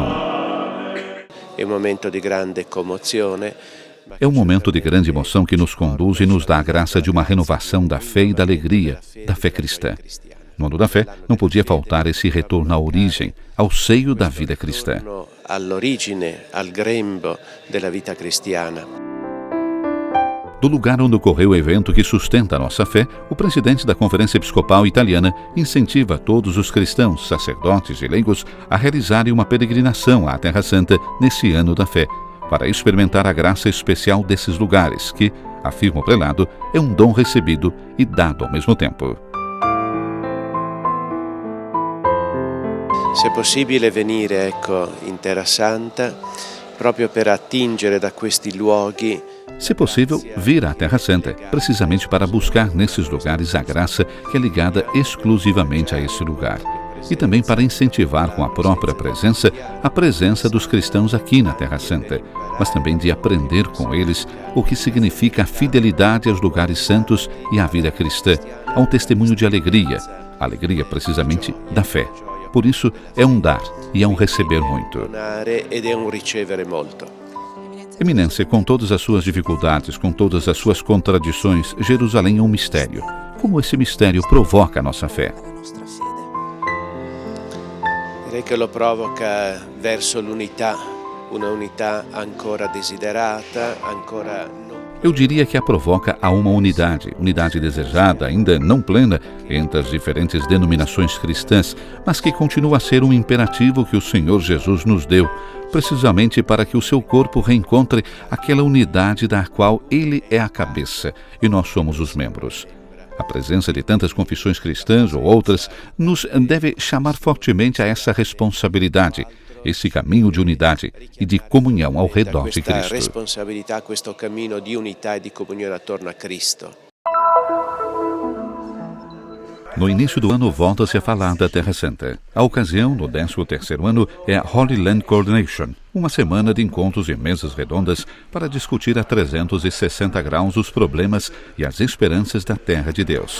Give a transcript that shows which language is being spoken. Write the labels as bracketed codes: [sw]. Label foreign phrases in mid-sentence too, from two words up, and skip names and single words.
[pt] É um momento de grande comozione. É um momento de grande emoção que nos conduz e nos dá a graça de uma renovação da fé e da alegria da fé cristã. No ano da fé, não podia faltar esse retorno à origem, ao seio da vida cristã. [it] All'origine, al grembo della vita cristiana. [pt] Do lugar onde ocorreu o evento que sustenta a nossa fé, o presidente da Conferência Episcopal Italiana incentiva todos os cristãos, sacerdotes e leigos a realizarem uma peregrinação à Terra Santa nesse ano da fé, para experimentar a graça especial desses lugares que, afirma o prelado, é um dom recebido e dado ao mesmo tempo. [it] Se è possibile venire, in Terra Santa, proprio per attingere da questi luoghi. [pt] Se possível, vir à Terra Santa, precisamente para buscar nesses lugares a graça que é ligada exclusivamente a esse lugar. E também para incentivar com a própria presença a presença dos cristãos aqui na Terra Santa, mas também de aprender com eles o que significa a fidelidade aos lugares santos e à vida cristã, a um testemunho de alegria, alegria precisamente da fé. Por isso, é um dar e é um receber muito. Eminência, com todas as suas dificuldades, com todas as suas contradições, Jerusalém é um mistério. Como esse mistério provoca a nossa fé? [it] Direi che lo provoca verso l'unità, una unità ancora desiderata, ancora non. [pt] Eu diria que a provoca a uma unidade desejada, ainda não plena, entre as diferentes denominações cristãs, mas que continua a ser um imperativo que o Senhor Jesus nos deu, precisamente para que o seu corpo reencontre aquela unidade da qual ele é a cabeça e nós somos os membros. A presença de tantas confissões cristãs ou outras nos deve chamar fortemente a essa responsabilidade, esse caminho de unidade e de comunhão ao redor de Cristo. [it] Responsabilità, questo cammino di unità e di comunione attorno a Cristo. [pt] No início do ano, volta-se a falar da Terra Santa. A ocasião, no 13º ano, é a Holy Land Coordination, uma semana de encontros e mesas redondas para discutir a 360 graus os problemas e as esperanças da Terra de Deus.